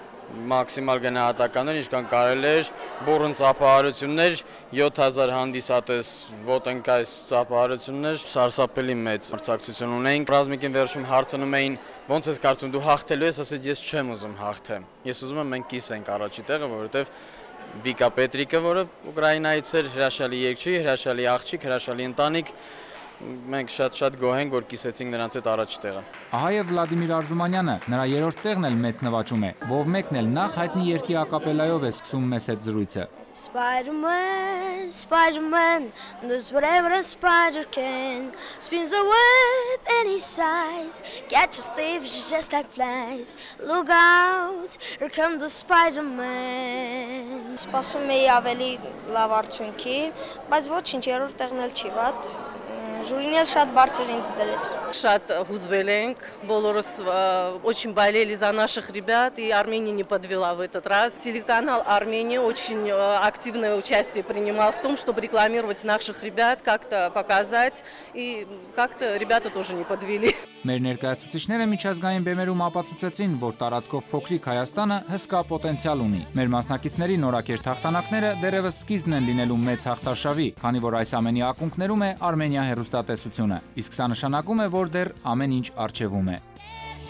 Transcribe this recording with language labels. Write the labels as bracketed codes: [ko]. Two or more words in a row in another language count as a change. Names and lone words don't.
[hy] մաքսիմալ գնահատականներ, ինչքան կարելի էր, բուրըն ծափահարություններ, 7000 հանդիսատես ոտնկայս ծափահարություններ, սարսափելի մեծ մրցակցություն ունեինք։ Ռազմիկին վերջում հարցնում էին, ոնց ես կարծում դու հաղթելու ես, ասեց ես չեմ ուզում հաղթեմ։ Ես ուզում եմ մենք կիսենք առաջի տեղը, որովհետև Վիկա Պետրիկը, որը Ուկրաինայից էր, հրաշալի երգչի, հրաշալի աղջիկ, հրաշալի ընտանիք, մենք շատ գոհ ենք, որ կիսեցինք նրանց հետ առաջի տեղը։ Ահա եւ Վլադիմիր Արզումանյանը, նրա երրորդ տեղն էլ մեծ նվաճում է, ով մեկն էլ նախ հայտնի երգի ակապելայով է սկսում մեզ հետ զրույցը։ [en] Spider-Man, Spider-Man, does whatever a spider can. Spins a web any size, catches thieves just like flies. Look out, here comes the Spider-Man. [hy] Սպասում էի ավելի լավ արդյունքի, բայց ոչինչ, երրորդ տեղն էլ չի վատ։ Ժյուրին էլ շատ բարձր ինձ դրեց։ Շատ հուզվել ենք, բոլորս [ru] очень болели за наших ребят, и Армения не подвела в этот раз. Телеканал Армения очень активное участие принимал в том, чтобы рекламировать наших ребят, как-то показать, и как-то ребята тоже не подвели. [hy] Մեր ներկայացուցիչները միջազգային բեմերում ապացուցեցին, որ տարածքով փոքրիկ Հայաստանը հսկա պոտենցիալ ունի։ Մեր մասնակիցների նորակերտ հաղթանակները դեռևս սկիզբն են լինելու մեծ հաղթարշավի, քանի որ այս ամենի ակունքներում է Արմենիա հեռուստատեսությունը։ Իսկ սա նշանակում է, որ դեռ ամեն ինչ առջևում է։